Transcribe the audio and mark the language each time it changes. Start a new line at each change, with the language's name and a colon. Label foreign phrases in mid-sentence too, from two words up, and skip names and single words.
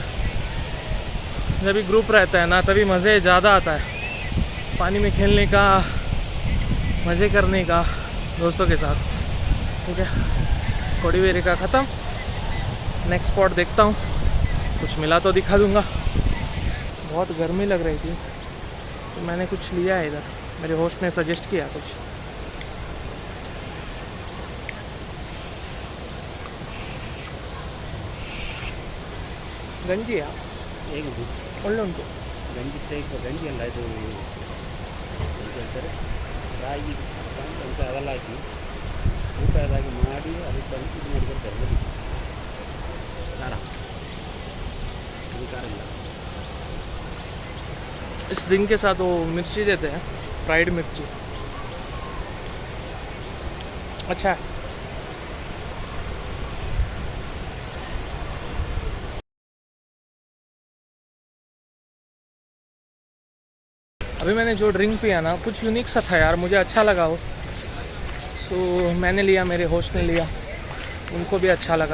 Hindi: जब भी ग्रुप रहता है ना, तभी मज़े ज़्यादा आता है, पानी में खेलने का, मज़े करने का दोस्तों के साथ। ठीक है, कोडिवेरी का ख़त्म।
English: next spot
Hindi: देखता हूँ, कुछ मिला तो दिखा दूँगा। बहुत गर्मी लग रही थी, तो मैंने कुछ लिया है इधर, मेरे होस्ट ने सजेस्ट किया कुछ।
Kannada: ಗಂಜಿಯಾ ಹೇಗೆ ಒಳ್ಳೆ ಉಂಟು. ಗಂಜಿ ಟೈಪ್ ಗಂಜಿ ಅಲ್ಲ ಇದು ಹೇಳ್ತಾರೆ ರಾಗಿ ಅಂತ ಅದೆಲ್ಲ ಹಾಕಿ ಊಟದಾಗಿ ಮಾಡಿ ಅದಕ್ಕೆ ಇದು ಮಾಡಿಕೊಡ್ತಾರೆ ಬರೀ ಖಾರ ಇದು ಖಾರ ಇಲ್ಲ.
Hindi: इस ड्रिंक के साथ वो मिर्ची देते हैं, फ्राइड मिर्ची, अच्छा है। अभी मैंने जो ड्रिंक पिया ना, कुछ यूनिक सा था यार, मुझे अच्छा लगा वो, सो मैंने लिया, मेरे होस्ट ने लिया, उनको भी अच्छा लगा।